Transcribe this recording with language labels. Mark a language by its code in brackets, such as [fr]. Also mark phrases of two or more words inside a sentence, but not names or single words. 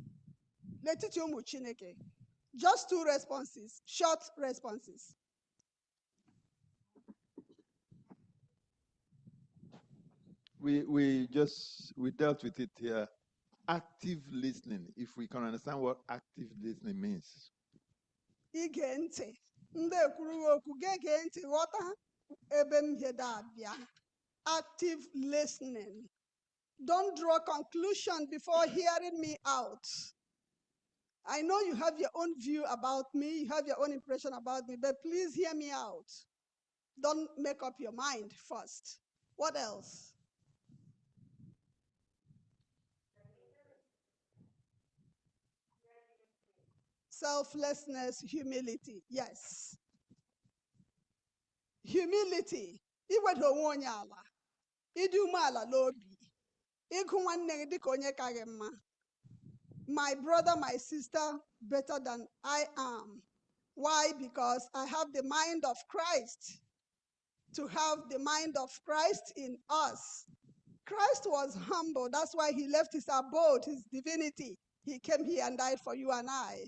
[en] Just two responses, short responses. We dealt with it here. Active listening, if we can understand what active listening means. [ig] Ige ntị. Ndị ekwurughị okwu gege ntị ghọta ebe m hedo abịa. [en] Active listening. Don't draw conclusion before hearing me out. I know you have your own view about me, you have your own impression about me, but please hear me out. Don't make up your mind first. What else? Selflessness, humility. Yes. Humility. [ig] Iwedo onwe onye ala. Ịdị umeala n'obi. Ịgụ nwanne gị dịka onye ka gị mma. [en] My brother, my sister, better than I am. Why? Because I have the mind of Christ. To have the mind of Christ in us. Christ was humble. That's why he left his abode, his divinity. He came here and died for you and I.